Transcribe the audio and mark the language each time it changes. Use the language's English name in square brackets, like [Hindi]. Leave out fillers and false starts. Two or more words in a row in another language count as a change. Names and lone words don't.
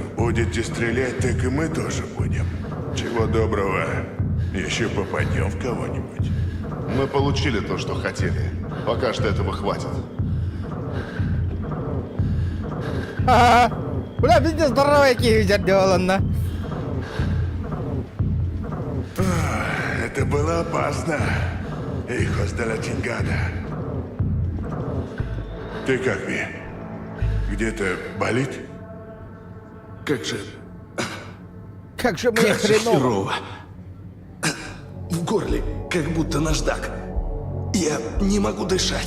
[Russian] Будете стрелять, так и мы тоже будем. Чего доброго, еще попадем в кого-нибудь. Мы получили то, что хотели. Пока что этого хватит. Ага. Бля, пиздец, здоровый кивизер делал, на. Это было опасно. [Spanish] Hijos de la chingada. [Russian] Ты как, Ви? Где-то болит? Как же... Как же мне хреново. херово. В горле как будто наждак. Я не могу дышать.